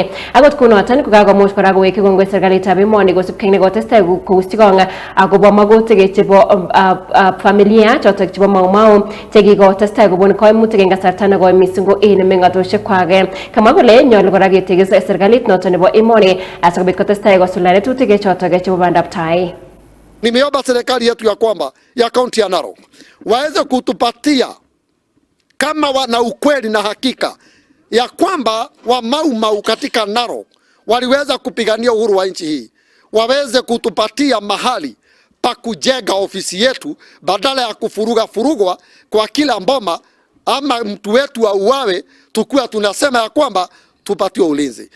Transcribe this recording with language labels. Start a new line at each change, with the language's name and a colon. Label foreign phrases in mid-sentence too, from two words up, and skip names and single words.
Kalenjin: Akot kunoton ko kakomuch kora kowekyi kongoi serikalitab emoni kosubke nekotestai kousyi kong akobo magutik chebo familia chotok chebo Mau chekikotestai kobun koimutik en kasarta nekoi missing ko en meng'atoshek kwak. Kamwa kole nyolu kora ketegis serikalit noton nebo emoni asikobit kotestai kosulda tetutik chotok chebo bandab tai.
Swahili: Nimeomba serikali yetu ya kwamba ya kaunti ya Narok waweze kutupatia kama wana ukweli na hakika ya kwamba wa Mau katika Narok waliweza kupigania uhuru wa nchi hii, waweze kutupatia mahali pa kujenga ofisi yetu badala ya kufurugwa kwa kila mboma ama mtu wetu auawe tukua tunasema ya kwamba tupatiwe ulinzi.